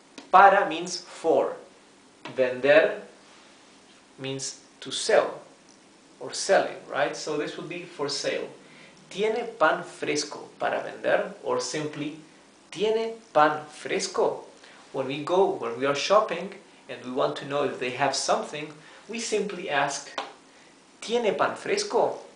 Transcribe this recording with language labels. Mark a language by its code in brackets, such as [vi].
[en] Para means for. Vender means to sell or selling, right? So this would be for sale. [es] ¿Tiene pan fresco para vender? [en] Or simply, [es] ¿tiene pan fresco? [en] When we are shopping and we want to know if they have something, we simply ask, [es] ¿tiene pan fresco?